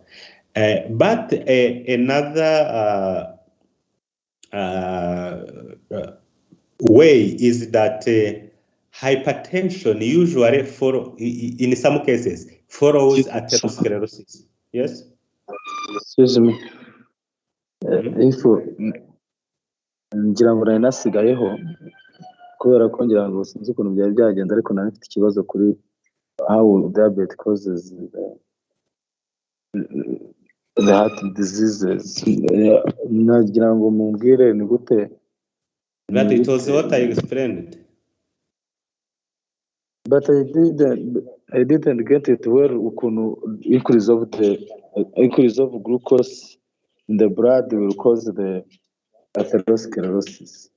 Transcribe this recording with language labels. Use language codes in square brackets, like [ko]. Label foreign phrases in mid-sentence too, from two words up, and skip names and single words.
[en] But another way is that hypertension usually in some cases follows atherosclerosis. Yes? Excuse me. [rw] Ngira ngo nari nasigayeho kubera ko ngira ngo sinzi ukuntu byari byagenda, ariko nari mfite ikibazo kuri [en] how diabetes causes the heart diseases. [rw] Nagira ngo mumbwire ni gute. [en] But it was what I explained. But I didn't get it where ukuntu increase of glucose in the blood will cause the atherosclerosis.